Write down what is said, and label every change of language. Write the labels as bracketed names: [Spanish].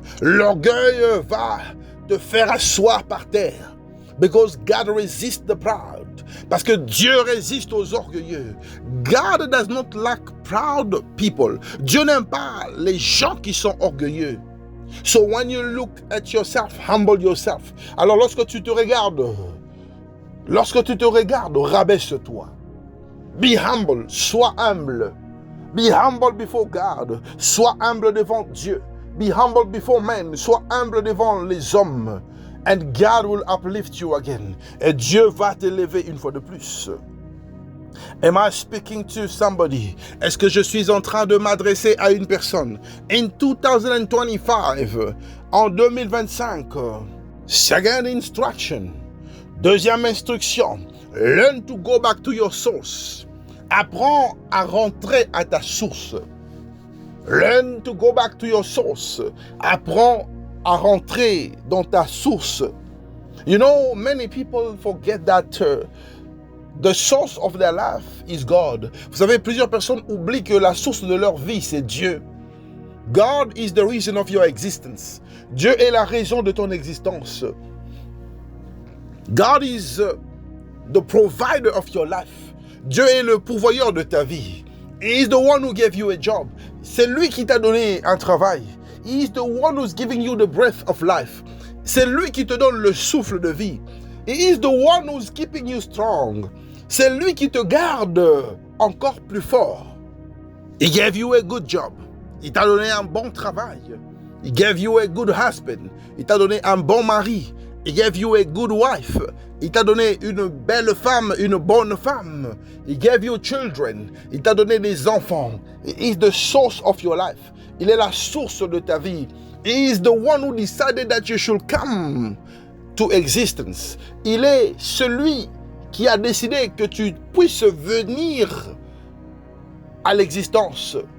[French] L'orgueil va te faire asseoir par terre. [English] Because God resists the proud. [French] Parce que Dieu résiste aux orgueilleux. [English] God does not like proud people. [French] Dieu n'aime pas les gens qui sont orgueilleux. [English] So when you look at yourself, humble yourself. [French] Alors lorsque tu te regardes, rabaisse-toi. [English] Be humble, [French] sois humble. [English] Be humble before God. [French] Sois humble devant Dieu. [English] Be humble before men. [French] Sois humble devant les hommes. [English] And God will uplift you again. [French] Et Dieu va t'élever une fois de plus. [English] Am I speaking to somebody? [French] Est-ce que je suis en train de m'adresser à une personne? [English] In 2025, [French] en 2025, [English] second instruction, [French] deuxième instruction, [English] learn to go back to your source. [French] Apprends à rentrer à ta source. [English] Learn to go back to your source. [French] Apprends à rentrer dans ta source. [English] You know, many people forget that the source of their life is God. [French] Vous savez, plusieurs personnes oublient que la source de leur vie, c'est Dieu. [English] God is the reason of your existence. [French] Dieu est la raison de ton existence. [English] God is the provider of your life. [French] Dieu est le pourvoyeur de ta vie. [English] He is the one who gave you a job. [French] C'est lui qui t'a donné un travail. [English] He is the one who's giving you the breath of life. [French] C'est lui qui te donne le souffle de vie. [English] He is the one who's keeping you strong. [French] C'est lui qui te garde encore plus fort. [English] He gave you a good job. [French] Il t'a donné un bon travail. [English] He gave you a good husband. [French] Il t'a donné un bon mari. [English] He gave you a good wife. [French] Il t'a donné une belle femme, une bonne femme. [English] He gave you children. [French] Il t'a donné des enfants. [English] He is the source of your life. [French] Il est la source de ta vie. [English] He is the one who decided that you should come to existence. [French] Il est celui qui a décidé que tu puisses venir à l'existence.